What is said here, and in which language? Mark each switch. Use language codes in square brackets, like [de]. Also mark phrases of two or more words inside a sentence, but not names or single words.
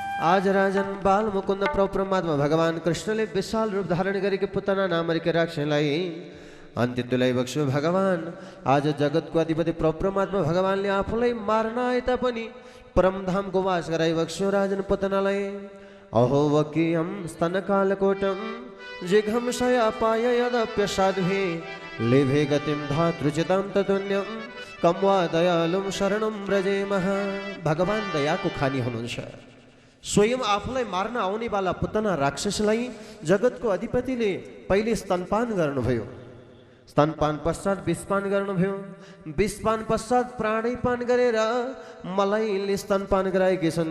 [ne] आज राजन बाल मुकुंद प्रभु परमात्मा भगवान कृष्णले विशाल रूप धारण गरेको पुतना नामरीका राक्षसलाई अन्त्य तुल्याइ बक्स्यो भगवान। आज जगतको अधिपति प्रभु परमात्मा भगवानले आफूलाई मार्न आए तापनि परमधामको वास गराइ बक्स्यो राजन पुतनालाई। [sa] अहो वकीयम स्तनकालकोटम जिघम शयापाय यदप्यसाध्वे लेभे गतिम धातृचितं ततुन्यम कम वा दयालुम शरणम व्रजेमः। [ne] भगवान दयाको खानी हुनुहुन्छ। स्वयं आफूलाई मार्न आउनेवाला पुतना राक्षसलाई जगतको अधिपतिले पहिले स्तनपान गर्नुभयो, स्तनपान पश्चात विषपान गर्नुभयो, विषपान पश्चात प्राणैपान गरेर मलाईले स्तनपान गराएकी छन्।